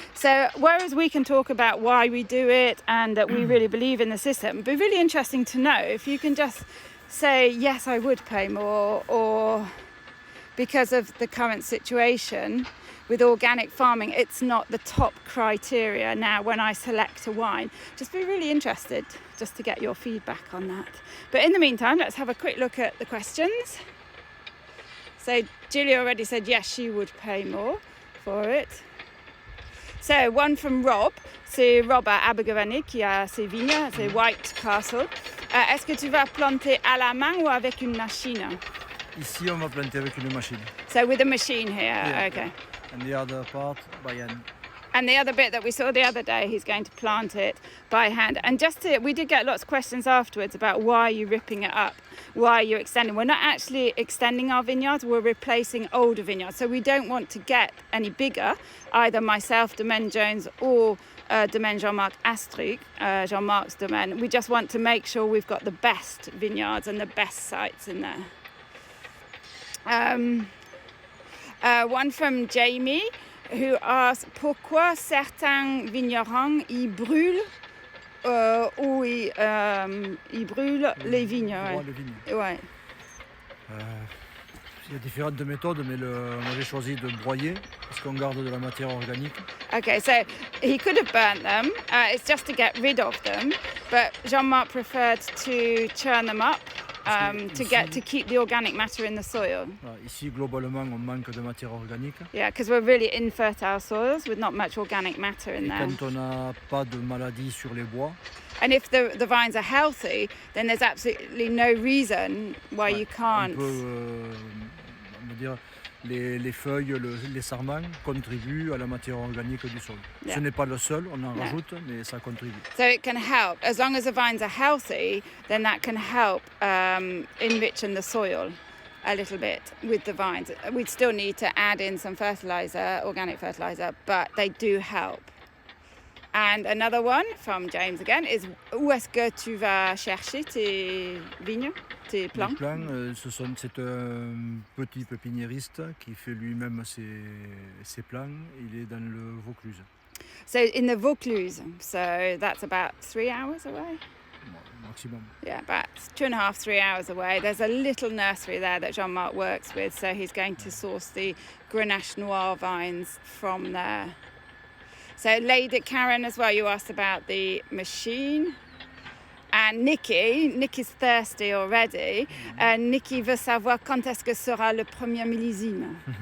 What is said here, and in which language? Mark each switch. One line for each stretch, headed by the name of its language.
English: So whereas we can talk about why we do it and that we really believe in the system, it'd be really interesting to know if you can just say, yes, I would pay more, or because of the current situation with organic farming, it's not the top criteria now when I select a wine. Just be really interested just to get your feedback on that. But in the meantime, let's have a quick look at the questions. So Julia already said yes, she would pay more for it. So one from Rob,
French: c'est Rob à Abergavenny qui a ses vignes, c'est White Castle. Est-ce que tu vas planter à la main ou avec une machine? Ici, on va planter avec une machine.
English: So with a machine here, Yeah. okay. And the other part by hand. And the other bit that we saw the other day, he's going to plant it by hand. And we did get lots of questions afterwards about why are you ripping it up? Why are you extending? We're not actually extending our vineyards, we're replacing older vineyards. So we don't want to get any bigger, either myself, Domaine Jones, or Domaine Jean-Marc Astruc, Jean-Marc's domain. We just want to make sure we've got the best vineyards and the best sites in there. One from Jamie, who asks
French: pourquoi certains vignerons ils brûlent ou ils brûlent les vignes. Ouais. Les vignes. Ouais. Il y a différentes méthodes, mais moi j'ai choisi de broyer parce qu'on garde de la matière organique.
English: Okay, so he could have burnt them. It's just to get rid of them, but Jean-Marc preferred to churn them up to keep the organic matter in the soil.
French: Ici, globalement, on manque de matière organique.
English: Yeah, because we're really infertile soils with not much organic matter in there.
French: Quand on n'a pas de maladie sur les bois.
English: And if the vines are healthy, then there's absolutely no reason why you can't.
French: On peut dire, les feuilles, les sarments contribuent à la matière organique du sol.
English: Yeah.
French: Ce n'est pas le seul, on en rajoute, mais ça contribue.
English: So it can help. As long as the vines are healthy, then that can help enrichen the soil a little bit with the vines. We'd still need to add in some fertilizer, organic fertilizer, but they do help. And another one from James again is
French: où est-ce que tu vas chercher tes vignes, tes plants? Les plants, c'est un petit pépiniériste qui fait lui-même ses plants. Il est dans le Vaucluse.
English: So in the Vaucluse, so that's about 3 hours away? Maximum. Yeah, about 2.5, 3 hours away. There's a little nursery there that Jean-Marc works with, so he's going to source the Grenache Noir vines from there. So Lady Karen as well, you asked about the machine. And Nikki's thirsty already.
French: And Nikki veut savoir quand est-ce que sera le premier millésime.